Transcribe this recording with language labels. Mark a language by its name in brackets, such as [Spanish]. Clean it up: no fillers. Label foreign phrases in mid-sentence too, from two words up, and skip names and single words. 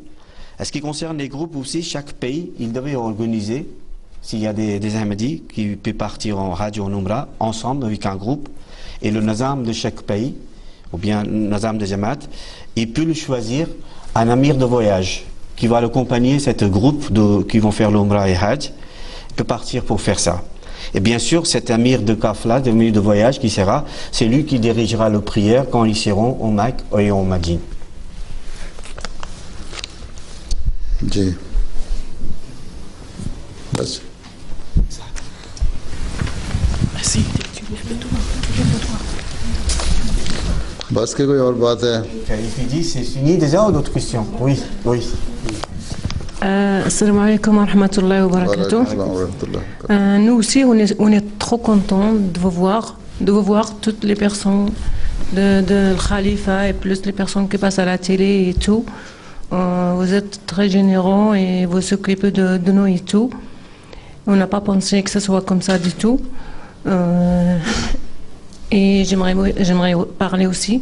[French] En ce qui concerne les groupes aussi, chaque pays, il devait organiser, s'il y a des Ahmadis qui peuvent partir en Hajj ou en Umrah, ensemble avec un groupe, et le Nazam de chaque pays, ou bien le Nazam de Jamaat, il peut le choisir un amir de voyage qui va l'accompagner, cet groupe qui vont faire l'Umrah et Hajj, peut partir pour faire ça. Et bien sûr, cet amir de Kafla, amir de voyage qui sera, c'est lui qui dirigera la prière quand ils seront au Mecque et au Médine. [Urdu] جی بس بس کے کوئی اور بات ہے? [French] C'est fini déjà ou d'autres questions? Oui, oui. [Arabic] السلام عليكم ورحمة الله وبركاته. [French] Nous aussi, on est trop contents de vous voir toutes les personnes de Khalifa et plus les personnes qui passent à la télé et tout. Vous êtes très généreux et vous s'occupez de nous et tout. On n'a pas pensé que ce soit comme ça du tout. Et j'aimerais parler aussi.